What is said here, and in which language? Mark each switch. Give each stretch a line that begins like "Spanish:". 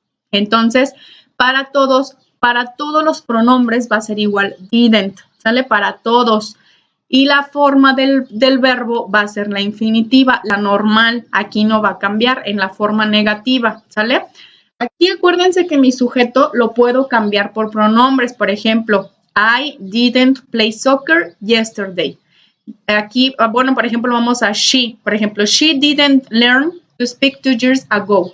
Spanish: Entonces, para todos los pronombres va a ser igual didn't, ¿sale? Para todos. Y la forma del verbo va a ser la infinitiva, la normal. Aquí no va a cambiar en la forma negativa, ¿sale? Aquí acuérdense que mi sujeto lo puedo cambiar por pronombres. Por ejemplo,
English: I didn't play soccer yesterday.
Spanish: Aquí, bueno, por ejemplo, vamos a she. Por ejemplo,
English: she didn't learn to speak 2 years ago.